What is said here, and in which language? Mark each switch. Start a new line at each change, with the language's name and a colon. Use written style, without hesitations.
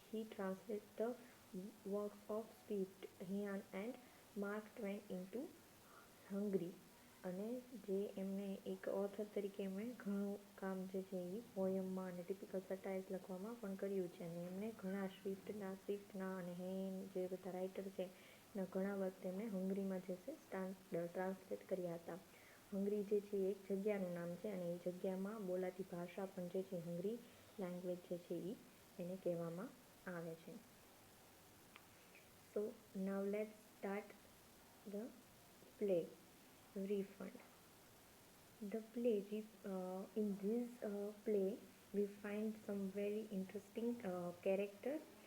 English: He translated the works of Swift, Heian and Mark Twain into Hungary.
Gujarati: અને જે એમને એક ઓથર તરીકે એમણે ઘણું કામ જે છે એ પોયમમાં અને ટિપિકલ સટાયર્સ લખવામાં પણ કર્યું છે. અને એમણે ઘણા સ્વિફ્ટના અને હેન જે બધા રાઇટર છે એના ઘણા વર્ક તેમણે હંગરીમાં જે છે ટ્રાન્સલેટ કર્યા હતા. હંગરી જે છે એ એક જગ્યાનું નામ છે અને એ જગ્યામાં બોલાતી ભાષા પણ જે છે હંગરી લેંગ્વેજ જે છે એ એને કહેવામાં આવે છે.
English: So now let's start the play Refund. The play in this play we find some very interesting characters.